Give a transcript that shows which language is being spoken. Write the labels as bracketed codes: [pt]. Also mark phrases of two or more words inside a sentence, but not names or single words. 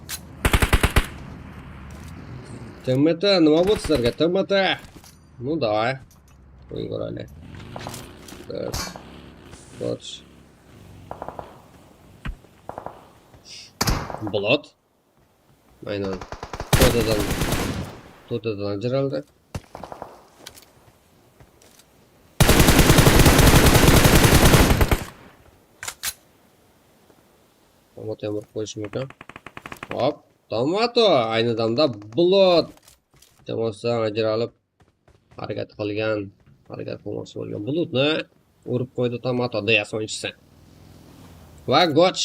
[uz] TMT, nima bo'ldi sizlarga? TMT. [ru] Ну давай. Поиграли. Так. Вот. Блот. [uz] Aynen. To'dadan ajraldi. Tomato ham qo'yish mumkin. Hop, tomato ayni damda blot jamoasidan ajralib harakat qilmoqchi bo'lgan bulutni urib qo'ydi tomato deya so'nchisi.